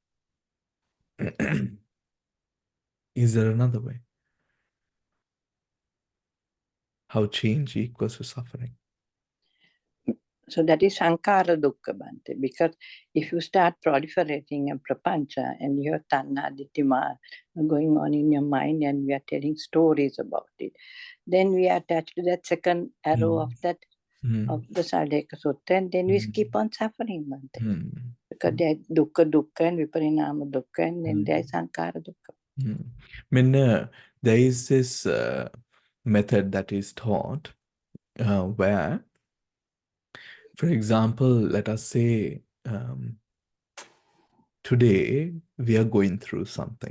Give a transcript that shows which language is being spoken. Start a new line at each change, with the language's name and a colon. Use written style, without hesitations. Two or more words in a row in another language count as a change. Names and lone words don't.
English: Is there another way? How change equals to suffering? So that is
Pali: Sankara Dukkha,
English: Bhante, because if you start proliferating a prapancha and you have
Pali: tanha ditthima
English: going on in your mind and we are telling stories about it, then we are attached to that second arrow of that of the Saldeka Sutta, and then we keep on suffering, Bhante. Because there is
Pali: dukkha dukkha
English: and
Pali: viparinama dukkha,
English: and then there is
Pali: Sankara Dukkha.
English: I mean, there is this method that is taught where, for example, let us say today we are going through something.